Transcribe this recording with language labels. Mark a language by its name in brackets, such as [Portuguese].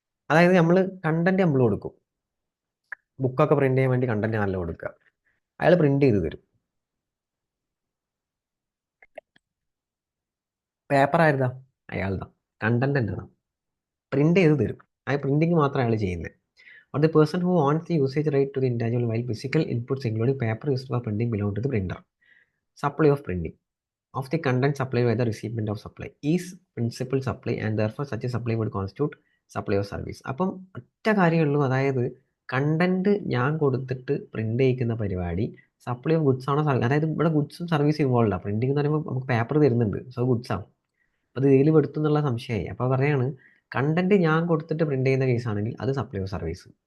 [Malayalam] അതായത് നമ്മൾ കണ്ടന്റ് നമ്മൾ കൊടുക്കും. ബുക്കൊക്കെ പ്രിന്റ് ചെയ്യാൻ വേണ്ടി കണ്ടന്റ് നല്ല കൊടുക്കുക. അയാൾ പ്രിന്റ് ചെയ്ത് തരും. പേപ്പർ ആയിരുതാ അയാളുടെ കണ്ടന്റ് എന്താണ് പ്രിന്റ് ചെയ്ത് തരും. ആ പ്രിന്റിങ് മാത്രം അയാൾ ചെയ്യുന്നത്. [English] Or the person who wants the usage right to the individual while physical inputs including paper used for printing belong to the printer. Supply of printing of the content supplied by the recipient of supply is principal supply and therefore such a supply would constitute supply of service. [Malayalam] അപ്പം ഒറ്റ കാര്യമുള്ളൂ, അതായത് content ഞാൻ കൊടുത്തിട്ട് print ചെയ്യിക്കുന്ന പരിപാടി supply of goods ആണോ അതായത് ഇവിടെ ഗുഡ്സും സർവീസ് ഇൻവോൾവ് ആണ്. പ്രിന്റിംഗ് എന്ന് പറയുമ്പോൾ നമുക്ക് പേപ്പർ തരുന്നുണ്ട്, സോ ഗുഡ്സ് ആണ്. അപ്പോൾ ഇത് ഇതിൽ പെടുത്തും എന്നുള്ള സംശയമായി. അപ്പോൾ പറയാണ് കണ്ടന്റ് ഞാൻ കൊടുത്തിട്ട് പ്രിന്റ് ചെയ്യുന്ന കേസാണെങ്കിൽ അത് സപ്ലൈ ഓഫ് സർവീസ്.